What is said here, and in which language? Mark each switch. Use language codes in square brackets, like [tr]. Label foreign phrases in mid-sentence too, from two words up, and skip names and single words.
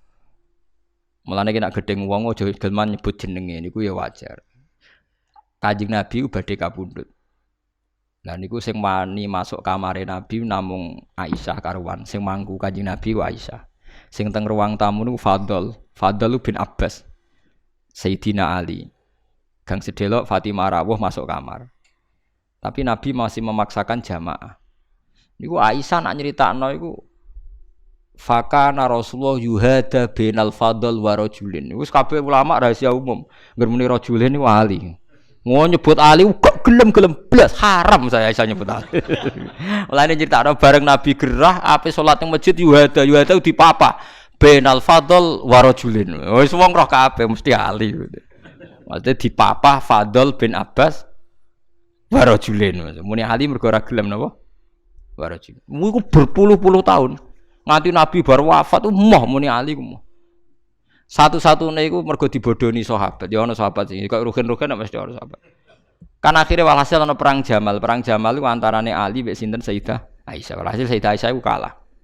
[jv] Mulane nek gedeng wong aja gelem nyebut jenenge niku ya wajar. Kanjeng Nabi badhe kapundhut. Lah niku sing wani masuk kamare Nabi namung Aisyah karuan, sing mangku Kanjeng Nabi ku Aisyah. Sing teng ruang tamu niku Fadl bin Abbas. Sayyidina Ali. Gang sedelok Fatimah rawuh masuk kamar. [id] Tapi Nabi masih memaksakan jamaah. [jv] Niku Aisyah nak nyeritakno iku [ar] فكان رسول الله يهادى بين الفضل ورجل. [jv] Wis kabeh ulama [id] rahasia umum. [jv] Ngger muni rajulin niku Ali. Mau nyebut Ali kok gelem-gelem blas haram saya nyebut Ali. Mulane critakno bareng Nabi gerah ape salat ning masjid yuhada di papa [ar] بين الفضل ورجل. [jv] Wis wong roh kabeh mesti Ali. [id] Maksudnya di papa Fadl bin Abbas [ar] ورجل. [jv] Muni Ali mergo ora gelem napa? [ar] ورجل. [jv] Iku [id] berpuluh-puluh tahun. [jv] Nganti Nabi baru wafat moh muni Ali ku moh. Satu-satune iku mergo dibodoni sahabat. Ya ana sahabat sing kok rugen-rugen mesti ana sahabat. Kan akhire walhasil ana perang Jamal. Perang Jamal iku antarane Ali mek sinten Sayyidah Aisyah. Walhasil Sayyidah Aisyah iku kalah.